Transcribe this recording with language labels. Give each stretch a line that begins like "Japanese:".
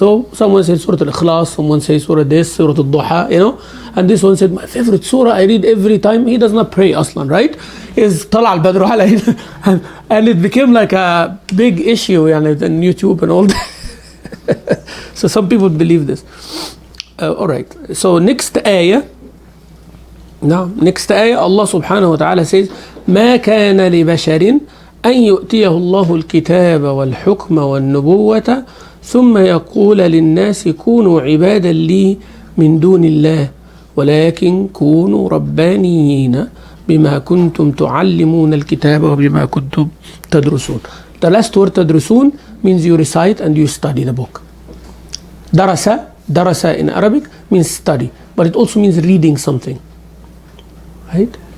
English: So someone said Surah Al-Ikhlas, someone says Surah this, Surah Al-Duha, you know, and this one said, my favorite surah I read every time. He does not pray aslan, right? Is Tala al-Badr alayna. And it became like a big issue on YouTube and all that. So some people believe this. All right. So next ayah. Now, next ayah, Allah subhanahu wa ta'ala says,
Arabic: ما كان لبشر أن يؤتيه الله الكتاب والحكم والنبوة ثم يقول للناس كونوا عبادا لي من دون الله ولكن كونوا ربانيين بما كنتم تعلمون الكتاب وبما كنتم تدرسون.
English: The last word
Arabic: تدرسون
English: means you recite and you study the book.
Arabic: درس
English: in Arabic means study, but it also means reading something, right?